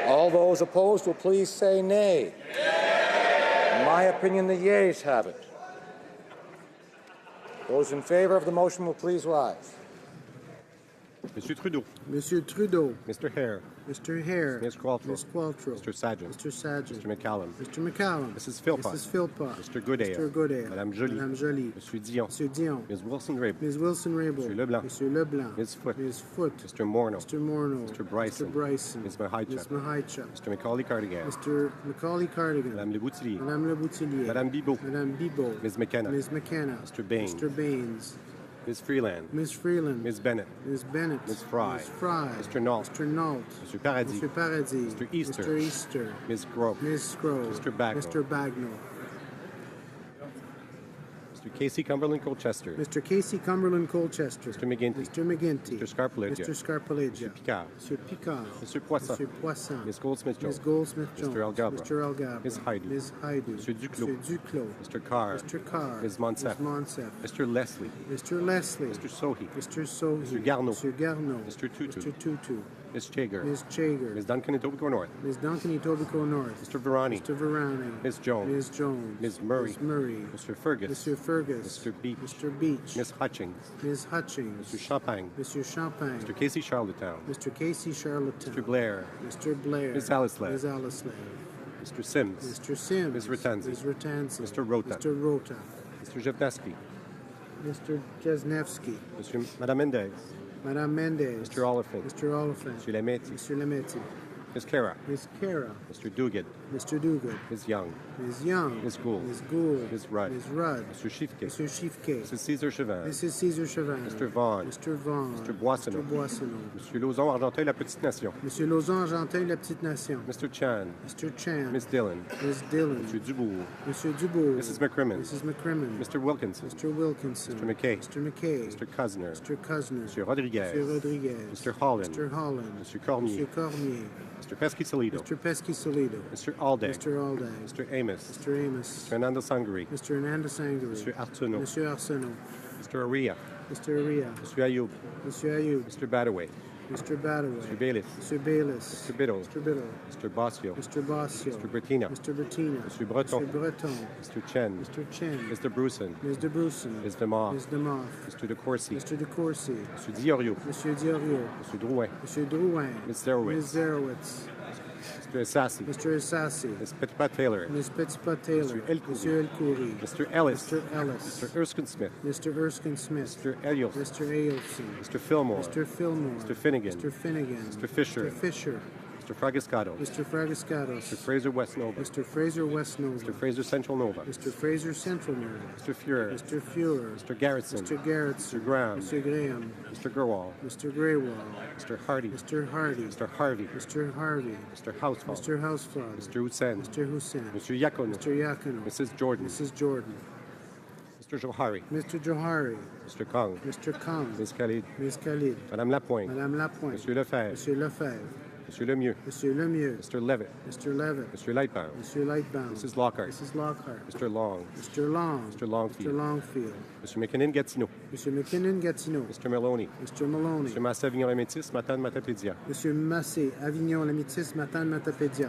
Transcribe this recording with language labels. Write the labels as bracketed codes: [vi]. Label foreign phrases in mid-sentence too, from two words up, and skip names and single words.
[en] All those opposed will please say nay. Nay. In my opinion, the yeas have it. Those in favor of the motion will please rise. Monsieur Trudeau. Monsieur Trudeau. Mr. Hare. Mr. Hare. Ms. Qualtrough. Ms. Qualtrough. Mr. Sargent. Mr. Sargent. Mr. McCallum. Mr. McCallum. Mrs. Philpott. Mrs. Philpott. Mr. Goodale. Mr. Goodale. Madame Joly. Madame Joly. Monsieur Dion. Monsieur Dion. Ms. Wilson-Raybould. Ms. Wilson-Raybould. Monsieur Leblanc. Monsieur Leblanc. Ms. Foote. Ms. Foote. Mr. Morneau. Mr. Morneau. Mr. Bryson. Mr. Bryson. Ms. Mahicha. Ms. Mahicha. Mr. Macaulay Cardigan. Mr. Macaulay Cardigan. Madame Le Boutillier. Madame Le Boutillier. Madame Bibeau. Madame Bibeau. Ms. McKenna. Ms. McKenna. Mr. Baines. Mr. Baines. Ms. Freeland. Ms. Freeland. Ms. Bennett. Ms. Bennett. Ms. Fry. Ms. Fry. Mr. Nault. Mr. Nault. Mr. Paradis. Mr. Paradis. Mr. Easter. Mr. Easter. Ms. Grove. Ms. Grove. Mr. Bagnall. Mr. Bagnall. Mr. Casey Cumberland Colchester. Mr. Casey Cumberland Colchester. Mr. McGinty. Mr. McGinty. Mr. Scarpaleggia. Mr. Scarpaleggia. Mr. Picard. Mr. Picard. Mr. Poisson. Mr. Poisson. Ms. Goldsmith-Jones. Ms. Goldsmith-Jones. Mr. Algabra. Mr. Algabra. Ms. Haidu. Ms. Haidu. Mr. Duclos. Mr. Duclos. Mr. Carr. Mr. Carr. Ms. Monsef. Ms. Monsef. Mr. Leslie. Mr. Leslie. Mr. Sohi. Mr. Sohi. Mr. Garneau. Mr. Garneau. Mr. Tutu. Mr. Tutu. Ms. Chager. Ms. Chager. Ms. Duncan Etobicoke North. Ms. Duncan Etobicoke North. Mr. Virani. Mr. Virani. Ms. Jones. Ms. Jones. Ms. Murray. Ms. Murray. Mr. Fergus. Mr. Fergus. Mr. Beach. Mr. Beach. Ms. Hutchings. Ms. Hutchings. Mr. Champagne. Mr. Champagne. Mr. Casey Charlottetown. Mr. Casey Charlottetown. Mr. Blair. Mr. Blair. Ms. Alislav. Ms. Alislav. Mr. Sims. Mr. Sims. Ms. Ratanzi. Ms. Ratanzi. Mr. Rota. Mr. Rota. Mr. Jevneski. Mr. Jesnevsky. Madame Mendez. Madame Mendez. Mr. Oliphant. Mr. Oliphant. Mr. Lemaitre. Mr. Lemaitre. Ms. Kara. Ms. Kara. Mr. Duguid. Mr. Duguid. Ms. Young. Ms. Young. Ms. Gould. Ms. Gould. Ms. Rudd. Ms. Rudd. Mr. Shifke. Mr. Shifke. Mrs. Cesar Chauvin. Mrs. Cesar Chauvin. Mr. Vaughn. Mr. Vaughn. Mr. Boissonneau. Mr. Boissonneau. Monsieur Lauzon, Argenteuil, La Petite Nation. Monsieur Lauzon, Argenteuil, La Petite Nation. Mr. Chan. Mr. Chan. Ms. Dillon. Ms. Dillon. Mr. Dubourg. Mr. Dubourg. Mrs. McCrimmon. Mrs. McCrimmon. Mr. Wilkinson. Mr. Wilkinson. Mr. McKay. Mr. McKay. Mr. Cuzner. Mr. Cuzner. Mr. Rodriguez. Mr. Rodriguez. Mr. Holland. Mr. Holland. Mr. Cormier. Mr. Cormier. Mr. Pesky-Solido. Mr. Pesky-Solido. Mr. Alday. Mr. Alday. Mr. Amos. Mr. Amos. Mr. Hernando Sangri. Mr. Hernando Sangri. Mr. Arsenault. Mr. Arsenault. Mr. Aria. Mr. Aria. Mr. Ayoub. Mr. Ayoub. Mr. Badaway. Mr. Badaway. Mr. Bayless. Mr. Bayless. Mr. Biddle. Mr. Biddle. Mr. Bossio. Mr. Bossio. Mr. Bertina. Mr. Bertina. Mr. Breton. Mr. Breton. Mr. Chen. Mr. Chen. Mr. Bruson. Ms. de Bruson. Ms. DeMar. Ms. DeMoff. Mr. De Courcy. Mr. de Courcy. Mr. Diorio. Monsieur Diorio. Mr. Drouin. Monsieur Drouin. Ms. Zerowitz. Ms. Zerowitz. Mr. Assassi. Mr. Assassi. Ms. Petipat Taylor. Ms. Petipat Taylor. Mr. Elcouri. Monsieur Elcouri. Mr. Ellis. Mr. Ellis. Mr. Erskine Smith. Mr. Erskine Smith. Mr. Elios. Mr. Ailson. Mr. Fillmore. Mr. Fillmore. Mr. Finnegan. Mr. Finnegan. Mr. Fisher. Mr. Fisher. Mr. Fragiscato. Mr. Fragiscatos. Mr. Fraser West Nova. Mr. Fraser West Nova. Mr. Fraser Central Nova. Mr. Fraser Central Nova. Mr. Fuhrer. Mr. Fuhrer. Mr. Garrettson. Mr. Garrettson. Mr. Graham. Mr. Graham. Mr. Gerwall. Mr. Graywall. Mr. Hardy. Mr. Hardy. Mr. Harvey. Mr. Harvey. Mr. Housefall. Mr. Housefall. Mr. Hussein. Mr. Hussein. Mr. Yakono. Mr. Yakono. Mrs. Jordan. Mrs. Jordan. Mr. Johari. Mr. Johari. Mr. Kong. Mr. Kong. Ms. Khalid. Ms. Khalid. Madame Lapointe. Madame Lapointe. Monsieur Lefebvre. Monsieur Lefebvre. Monsieur Lemieux. Monsieur Lemieux. Mr. Levitt. Mr. Levitt. Mr. Lightbound. Monsieur Lightbound. Mrs. Lockhart. Mrs. Lockhart. Mr. Long. Mr. Long. Mr. Longfield. Mr. Longfield. Mr. McKinnon Gatineau. Mr. McKinnon Gatineau. Mr. Maloney. Mr. Maloney. Mr. Massa-Avignon-la-Métis, Matane-Matapédia. Monsieur Massé, Avignon, la Métis, Matane, Matapédia.